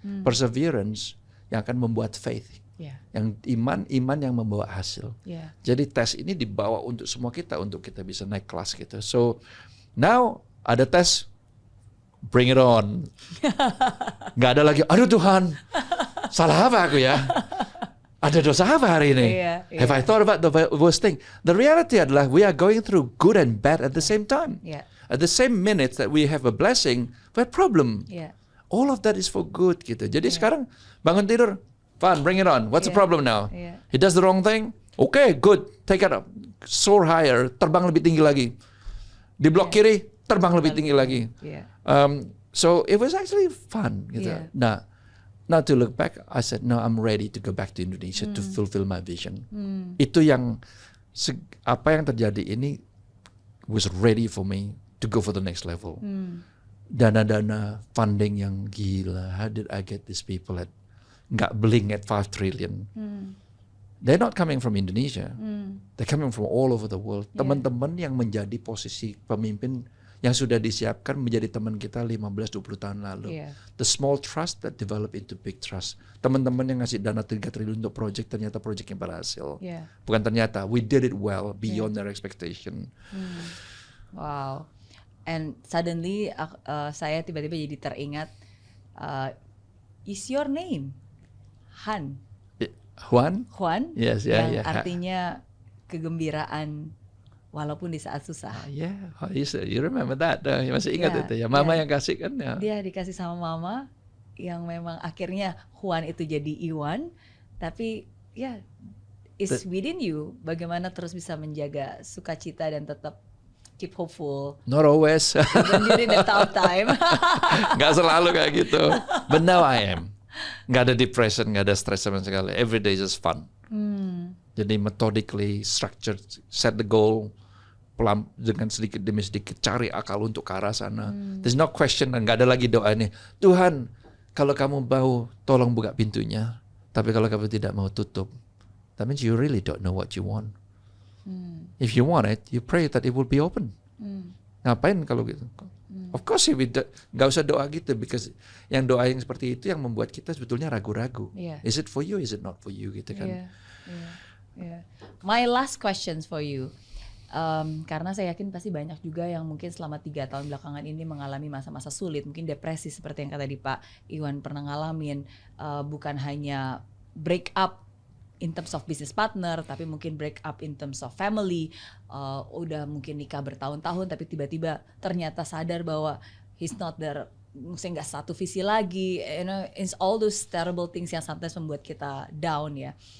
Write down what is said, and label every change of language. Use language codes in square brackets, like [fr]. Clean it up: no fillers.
[id] Perseverance yang akan membuat faith, yang iman yang membawa hasil. Jadi tes ini dibawa untuk semua kita, untuk kita bisa naik kelas gitu. [en] So now [id] ada tes, [en] bring it on. [id] Nggak ada lagi, aduh Tuhan, salah apa aku ya? Ada dosa apa hari ini? [en] Have I thought about the worst thing? The reality [id] adalah [en] we are going through good and bad at the same time. At the same minute that we have a blessing, we have problem. All of that is for good gitu. [id] Jadi sekarang bangun tidur, [en] fun, bring it on. What's the problem now? He does the wrong thing? Okay, good. Take it up. Soar higher, [id] terbang lebih tinggi lagi. Di blok kiri, terbang lebih tinggi lagi. [en] So it was actually fun gitu. Now to look back, I said, no, I'm ready to go back to Indonesia to fulfill my vision. [id] Itu yang, apa yang terjadi ini [en] was ready for me to go for the next level. [id] Dana-dana funding yang gila. [en] How did I get these people [id] nggak [en] bling at 5 trillion? They're not coming from Indonesia. They're coming from all over the world. [id] Teman-teman yang menjadi posisi pemimpin yang sudah disiapkan menjadi teman kita 15-20 tahun lalu. [en] The small trust that develop into big trust. [id] Teman-teman yang ngasih dana 3 triliun untuk project, ternyata projectnya berhasil. Bukan ternyata, [en] we did it well beyond their expectation. Wow. And suddenly [id] saya tiba-tiba jadi teringat, [en] is your name Han? Juan? [id] Yes, yang artinya kegembiraan walaupun di saat susah. [en] You remember that? [id] Masih ingat itu ya. Mama yang kasih kan ya. Dia dikasih sama mama, yang memang akhirnya Juan itu jadi Iwan, tapi ya [en] it's within you. [id] Bagaimana terus bisa menjaga sukacita dan tetap [en] keep hopeful. Not always. Even during the tough time. [id] Gak selalu kayak gitu. [en] But now I am. Gak ada depression, gak ada stress [id] sama sekali. [en] Every day is just fun. [id] Jadi [en] methodically structured, set the goal, [id] pelan dengan sedikit demi sedikit cari akal untuk ke arah sana. [en] There's no question, [id] dan gak ada lagi doa ini. Tuhan, kalau kamu mau, tolong buka pintunya. Tapi kalau kamu tidak mau tutup, [en] that means you really don't know what you want. If you want it, you pray that it will be open. [id] Ngapain kalau gitu? [en] Of course, [id] gak usah doa gitu, [en] because [id] yang doa yang seperti itu yang membuat kita sebetulnya ragu-ragu. [en] Yeah. Is it for you? Is it not for you? [id] Gitu kan? [en] Yeah. My last questions for you. [id] Karena saya yakin pasti banyak juga yang mungkin selama 3 tahun belakangan ini mengalami masa-masa sulit, mungkin depresi seperti yang kata tadi Pak Iwan pernah ngalamin, bukan hanya [en] break up in terms of business partner, [id] tapi mungkin [en] break up in terms of family, [id] udah mungkin nikah bertahun-tahun tapi tiba-tiba ternyata sadar bahwa [en] he's not there, [id] maksudnya nggak satu visi lagi, [en] it's all those terrible things [id] yang [en] sometimes [id] membuat kita down ya.